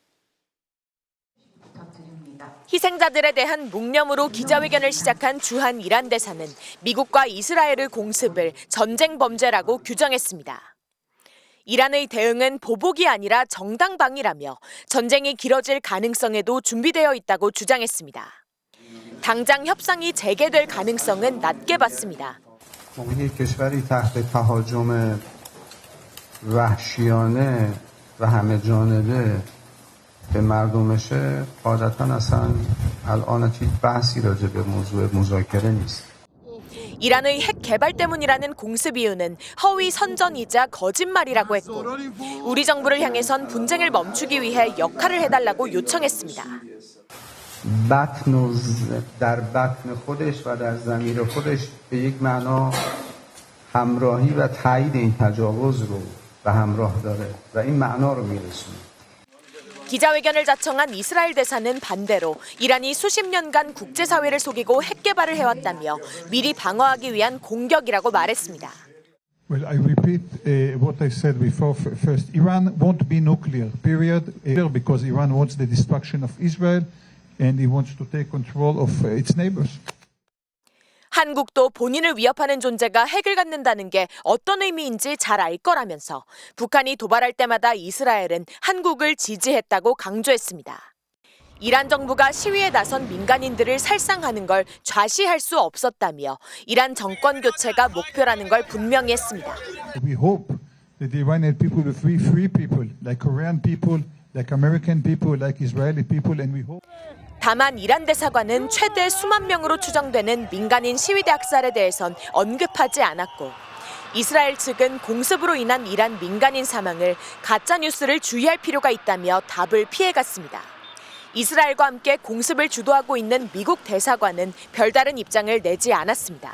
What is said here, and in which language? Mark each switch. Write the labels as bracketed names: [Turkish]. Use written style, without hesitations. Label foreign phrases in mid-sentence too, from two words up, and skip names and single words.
[Korean] 희생자들에 대한 묵념으로 기자회견을 시작한 주한 이란 대사는 미국과 이스라엘의 공습을 전쟁 범죄라고 규정했습니다. 이란의 대응은 보복이 아니라 정당방위라며 전쟁이 길어질 가능성에도 준비되어 있다고 주장했습니다. 당장 협상이 재개될 가능성은 낮게 봤습니다. [Persian] کشوری تحت تهاجم وحشیانه و همه جانبه به مردمشه قاعدتا اصلا الان هیچ بحثی راجع به موضوع مذاکره نیست. [Korean] 이란의 핵 개발 때문이라는 공습 이유는 허위 선전이자 거짓말이라고 했고 우리 정부를 향해선 분쟁을 멈추기 위해 역할을 해달라고 요청했습니다. [Persian] در بطن خودش و در ضمیر خودش به یک معنا همراهی و تایید این تجاوز رو به همراه داره و این معنا رو میرسونه. [Korean] 기자회견을 자청한 이스라엘 대사는 반대로 이란이 수십 년간 국제사회를 속이고 핵 개발을 해왔다며 미리 방어하기 위한 공격이라고 말했습니다. [English] Well, I repeat what I said before. First, Iran won't be nuclear, period, because Iran wants the destruction of Israel and it wants to take control of its neighbors. [Korean] 한국도 본인을 위협하는 존재가 핵을 갖는다는 게 어떤 의미인지 잘 알 거라면서 북한이 도발할 때마다 이스라엘은 한국을 지지했다고 강조했습니다. 이란 정부가 시위에 나선 민간인들을 살상하는 걸 좌시할 수 없었다며 이란 정권 교체가 목표라는 걸 분명히 했습니다. [English] We hope that the Iranian people will be free people, like Korean people, like American people, like Israeli people, and we hope. [Korean] 다만 이란 대사관은 최대 수만 명으로 추정되는 민간인 시위대 학살에 대해선 언급하지 않았고 이스라엘 측은 공습으로 인한 이란 민간인 사망을 가짜뉴스를 주의할 필요가 있다며 답을 피해갔습니다. 이스라엘과 함께 공습을 주도하고 있는 미국 대사관은 별다른 입장을 내지 않았습니다.